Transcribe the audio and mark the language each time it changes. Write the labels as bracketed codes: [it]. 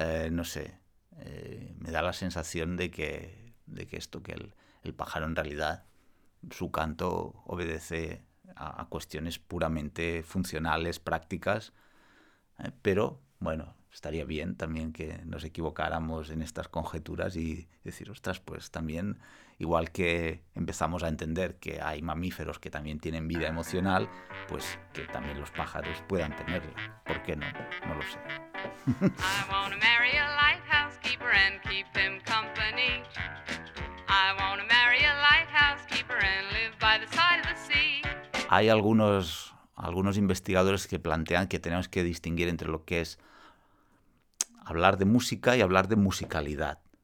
[es] No sé, me da la sensación de que esto, que el pájaro en realidad, su canto obedece a cuestiones puramente funcionales, prácticas, pero bueno, estaría bien también que nos equivocáramos en estas conjeturas y decir, ostras, pues también, igual que empezamos a entender que hay mamíferos que también tienen vida emocional, pues que también los pájaros puedan tenerla. ¿Por qué no? No lo sé. [en] I want to marry a lighthouse keeper and keep him company. I want to marry a lighthouse keeper and live by the side of the sea. [es] Hay algunos investigadores que plantean que tenemos que distinguir entre lo que es hablar de música y hablar de musicalidad.